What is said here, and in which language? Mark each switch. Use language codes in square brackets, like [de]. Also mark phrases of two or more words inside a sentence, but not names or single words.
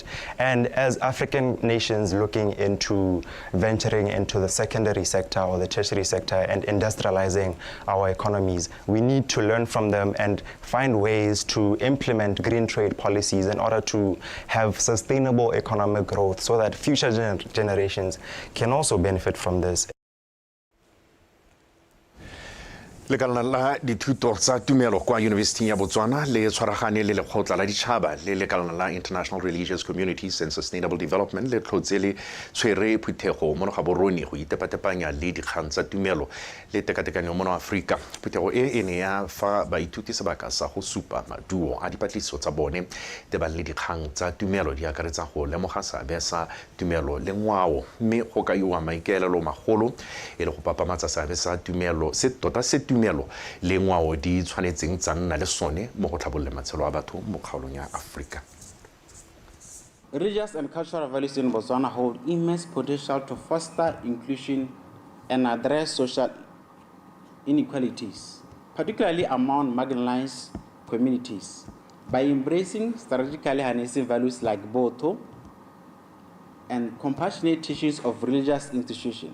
[en] And as African nations looking into venturing into the secondary sector or the tertiary sector and industrializing our economies, we need to learn from them and find ways to implement green trade policies in order to have sustainable economic growth so that future generations can also benefit from this. [tn] Lekalana la dithuto tsa tumelo kwa University ya Botswana le tshwaragane le lekgotla la ditšhaba le lekalana la International Religious Communities and Sustainable Development le tlhotse le tshwere phuthego mo Gaborone go itepatepanya le dikgang tsa tumelo le tekatekanyo mo Aforika. Phuthego e ne ya fa baithuti sebaka sa go supa maduo a dipatlisiso tsa bone te ba le dikgang tsa tumelo di akaretsa go lemoga seabe sa tumelo le ngwao, mme go kaiwa maikaelelo magolo e le go papamatsa seabe sa tumelo se tota se tumelo le ngwao di tshwanetseng tsa nna le sone mo go tlhabololeng matshelo a batho mo kgaolong ya Aforika. [en] Religious and cultural values in Botswana hold immense potential to foster inclusion and address social inequalities, particularly among marginalized communities, by embracing strategically harnessing values like Botho and compassionate teachings of religious institutions.